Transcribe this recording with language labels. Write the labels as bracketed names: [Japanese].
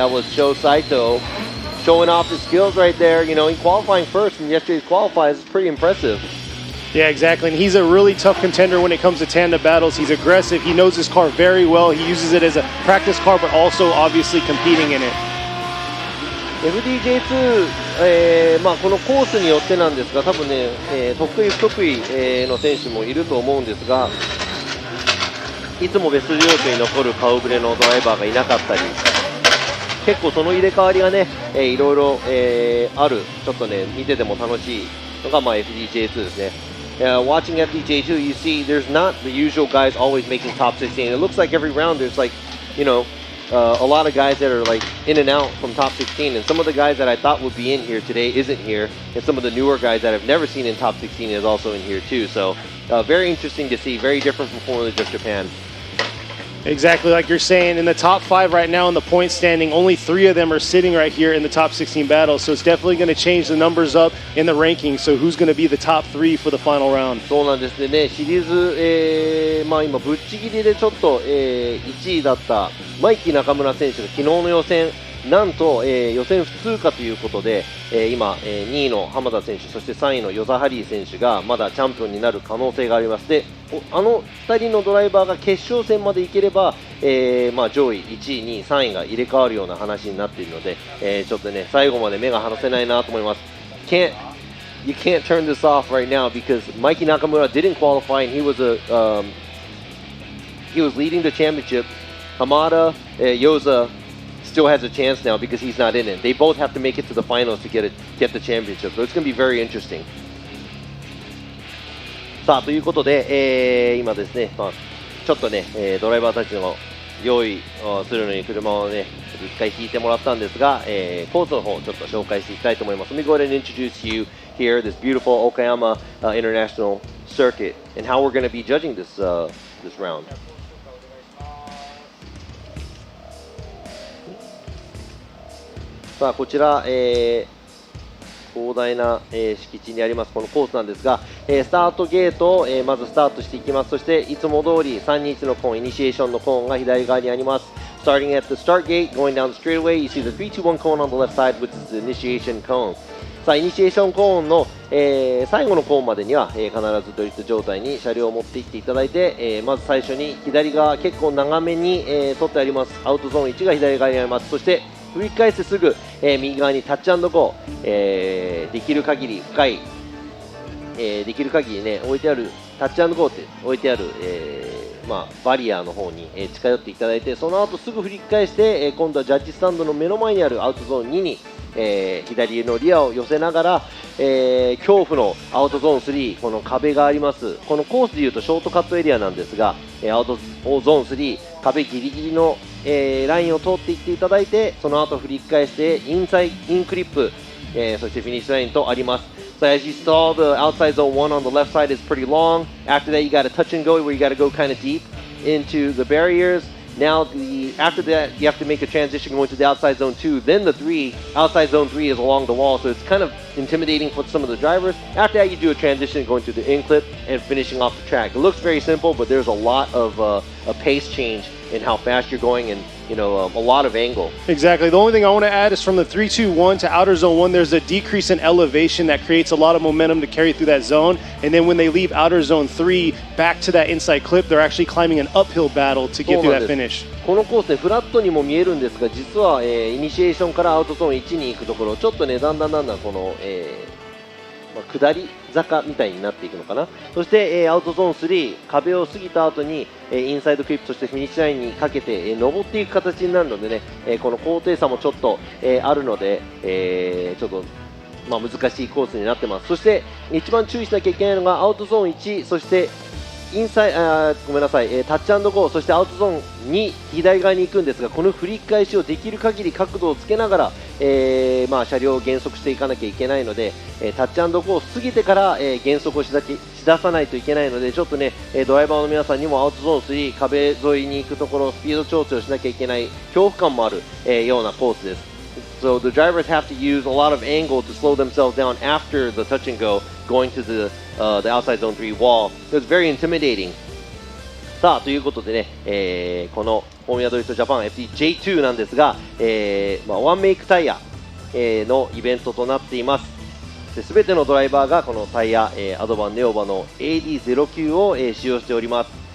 [English] That was Sho Saito showing off his skills right there. You know, he qualifying first in yesterday's qualifiers is pretty impressive. Yeah, exactly. And he's a really tough contender when it comes to tandem battles. He's aggressive. He knows his car very well. He uses it as a practice car, but also obviously competing in it. [Japanese] FDJ2、このコースによってなんですが、多分ね、得意不得意、の選手もいると思うんですが、いつもベスト16に残る顔ぶれのドライバーがいなかったり、結構その入れ替わりがね、いろいろ、ある、ちょっとね見てても楽しいのが、FDJ2 ですね。 [English] Watching FDJ2, you see there's not the usual guys always making top 16. It looks like every round there's like, you know, a lot of guys that are like in and out from top 16, and some of the guys that I thought would be in here today isn't here, and some of the newer guys that I've never seen in top 16 is also in here too. So very interesting to see, very different from Formula Drift Japan. Exactly like you're saying, in the top 5 right now in the point standing, only 3 of them are sitting right here in the top 16 battle. So it's definitely going to change the numbers up in the rankings. So who's going to be the top 3 for the final round? [Japanese] そうなんですね。シリーズ、今ぶっちぎりでちょっと、1位だったマイキー中村選手が昨日の予選なんと、予選不通過ということで、今、2位の浜田選手、そして3位のヨザハリー選手がまだチャンピオンになる可能性があります。で、あの2人のドライバーが決勝戦までいければ、上位1位、2位、3位が入れ替わるような話になっているので、ちょっとね最後まで目が離せないなと思います。 [English] You can't turn this off right now because Mikey Nakamura didn't qualify and he was he was leading the championship. Hamada, Yoza still has a chance now because he's not in it. They both have to make it to the finals to get the championship. So it's going to be very interesting. [Japanese] さあということで、今ですね、ちょっとね、ドライバーたちの用意をするのに車をね、一回引いてもらったんですが、コースの方をちょっと紹介していきたいと思います。 [English] Let me go ahead and introduce you here, this beautiful OKAYAMA International Circuit, and how we're going to be judging this round. [Japanese] さあこちら、広大な、敷地にありますこのコースなんですが、スタートゲートを、まずスタートしていきます。そしていつも通り321のコーン、イニシエーションのコーンが左側にあります。 [English] Starting at the start gate, going down the straightaway, you see the 321 cone on the left side, which is the initiation cone. [Japanese] さあイニシエーションコーンの、最後のコーンまでには、必ずドリフト状態に車両を持っていっていただいて、まず最初に左側結構長めに、取ってありますアウトゾーン1が左側にあります。そして振り返してすぐ、右側にタッチ&ゴー、できる限り深い、できる限りね置いてあるタッチ&ゴーって置いてある、バリアの方に、近寄っていただいて、その後すぐ振り返して、今度はジャッジスタンドの目の前にあるアウトゾーン2に、左のリアを寄せながら、恐怖のアウトゾーン3、この壁があります。このコースでいうとショートカットエリアなんですが、アウトゾーン3壁ギリギリの、ラインを通っていっていただいて、その後振り返してインクリップ、そしてフィニッシュラインとあります。 [English] So as you saw, the outside zone 1 on the left side is pretty long. After that, you got a touch and go where you got to go kind of deep into the barriers. Now, after that, you have to make a transition going to the outside zone 2. Then the outside zone 3 is along the wall, so it's kind of intimidating for some of the drivers. After that, you do a transition going to the in-clip and finishing off the track. It looks very simple, but there's a lot of a pace change in how fast you're going and a lot of angle. Exactly. The only thing I want to add is from the 3-2-1 to outer zone 1, there's a decrease in elevation that creates a lot of momentum to carry through that zone. And then when they leave outer zone 3 back to that inside clip, they're actually climbing an uphill battle to get through that finish. [Japanese] このコースね、フラットにも見えるんですが、実は、イニシエーションからアウトゾーン1に行くところ、ちょっとね、だんだんこの、下り坂みたいになっていくのかな。そして、アウトゾーン3、壁を過ぎた後に、インサイドクリップ、そしてフィニッシュラインにかけて、登っていく形になるのでね、この高低差もちょっと、あるので、ちょっと、難しいコースになってます。そして一番注意しなきゃいけないのがアウトゾーン1、そしてインサイごめんなさい、タッチ&ゴー、そしてアウトゾーン2左側に行くんですが、この振り返しをできる限り角度をつけながら、車両を減速していかなきゃいけないので、タッチ&ゴーを過ぎてから、減速をし出さないといけないので、ちょっとねドライバーの皆さんにもアウトゾーン3壁沿いに行くところスピード調整をしなきゃいけない恐怖感もある、ようなコースです。 [English] So the drivers have to use a lot of angle to slow themselves down after the touch and go, going to the outside zone 3 wall. It was very intimidating. [Japanese] さあということでね、このフォーミュラドリフトジャパン FDJ2 なんですが、ワンメイクタイヤ、のイベントとなっています。すべてのドライバーがこのタイヤ、アドバンネオバの AD09 を、使用しております。